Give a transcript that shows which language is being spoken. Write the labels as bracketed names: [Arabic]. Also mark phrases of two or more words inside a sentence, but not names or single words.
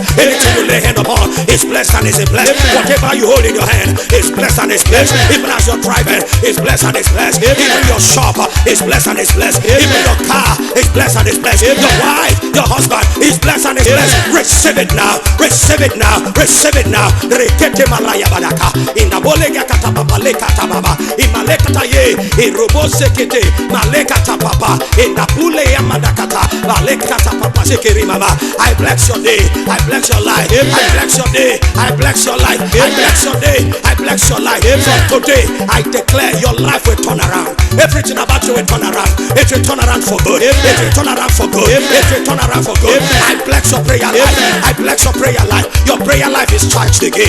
[English] Anything you lay hand upon is blessed and is blessed. Whatever you hold in your hand is blessed and is blessed. Even as you're driving, is blessed and is blessed. Even your shop is blessed and is blessed. Even your car is blessed and is blessed. Your wife, your husband is blessed and is blessed. Receive it now. Receive it now. Receive it now. Rekete malaya badaka. Inabolega kata papa lekata baba. Imalekata ye. Irobose kete malekata papa. Inapule yamadakata. Malekata papa sekeri mama. I bless your day. I bless your life. I bless your day. I bless your life. I bless your day. I bless your life. From today, I declare your life will turn around. Everything about you will turn around. It will turn around for good. It will turn around for good. It will turn around for good. I bless your prayer life. I bless your prayer life. Your prayer life is charged again.